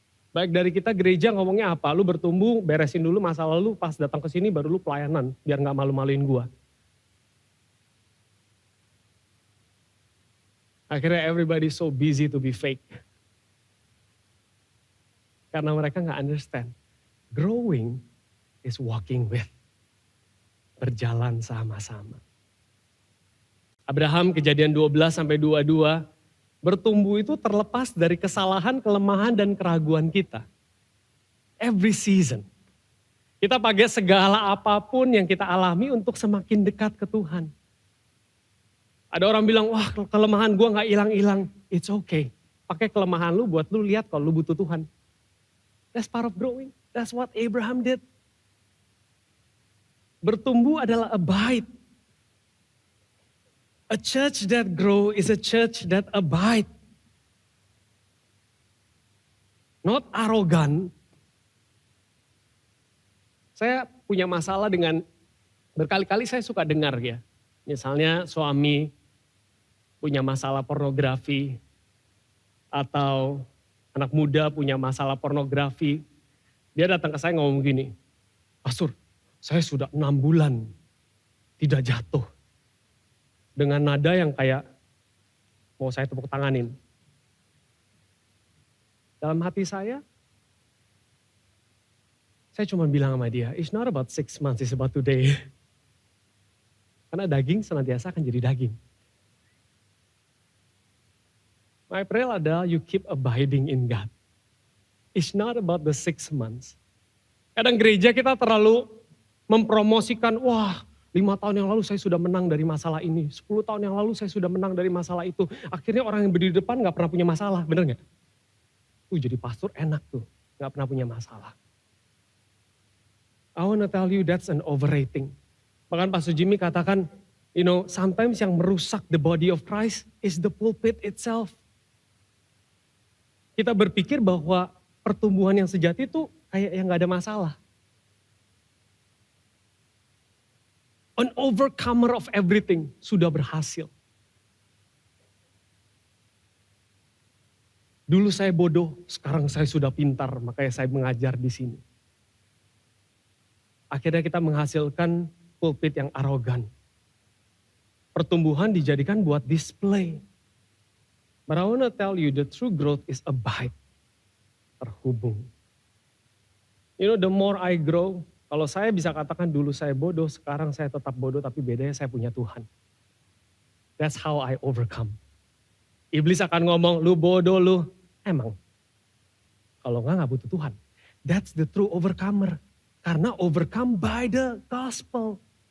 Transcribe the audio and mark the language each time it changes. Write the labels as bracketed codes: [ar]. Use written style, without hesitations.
[id] Baik dari kita gereja ngomongnya apa, lu bertumbuh, beresin dulu masalah lu, pas datang ke sini baru lu pelayanan, biar nggak malu-maluin gua. Akhirnya [en] everybody so busy to be fake. [id] Karena mereka nggak [en] understand. Growing is walking with. [id] Berjalan sama-sama. Abraham Kejadian 12-22, bertumbuh itu terlepas dari kesalahan, kelemahan, dan keraguan kita. [en] Every season. [id] Kita pakai segala apapun yang kita alami untuk semakin dekat ke Tuhan. Ada orang bilang, wah kelemahan gue gak hilang-hilang. [en] It's okay. [id] Pakai kelemahan lu buat lu lihat kalau lu butuh Tuhan. [en] That's part of growing. That's what Abraham did. [id] Bertumbuh adalah abide. [en] A church that grow is a church that abide. Not arrogant. [id] Saya punya masalah dengan, berkali-kali saya suka dengar ya. Misalnya suami punya masalah pornografi, atau anak muda punya masalah pornografi. Dia datang ke saya ngomong gini, Pastor, saya sudah 6 bulan tidak jatuh. Dengan nada yang kayak mau saya tepuk tanganin. Dalam hati saya cuma bilang sama dia, [en] it's not about 6 months, it's about today. [id] Karena daging senantiasa akan jadi daging. [en] My prayer [id] adalah [en] you keep abiding in God. It's not about the 6 months. [id] Kadang gereja kita terlalu mempromosikan, wah 5 tahun yang lalu saya sudah menang dari masalah ini, 10 tahun yang lalu saya sudah menang dari masalah itu. Akhirnya orang yang berdiri di depan gak pernah punya masalah, bener gak? Jadi pastor enak tuh, gak pernah punya masalah. [en] I wanna tell you that's an overrating. [id] Bahkan Pastor Jimmy katakan, [en] sometimes [id] yang merusak [en] the body of Christ is the pulpit itself. [id] Kita berpikir bahwa pertumbuhan yang sejati itu kayak yang gak ada masalah. [en] An overcomer of everything [id] sudah berhasil. Dulu saya bodoh, sekarang saya sudah pintar, makanya saya mengajar di sini. Akhirnya kita menghasilkan pulpit yang arogan. Pertumbuhan dijadikan buat display. [en] But I want to tell you the true growth is abide. [id] Terhubung. [en] The more I grow, [id] kalau saya bisa katakan dulu saya bodoh, sekarang saya tetap bodoh, tapi bedanya saya punya Tuhan. [en] That's how I overcome. [id] Iblis akan ngomong, lu bodoh lu. Emang. Kalau enggak butuh Tuhan. [en] That's the true overcomer. [id] Karena [en] overcome by the gospel.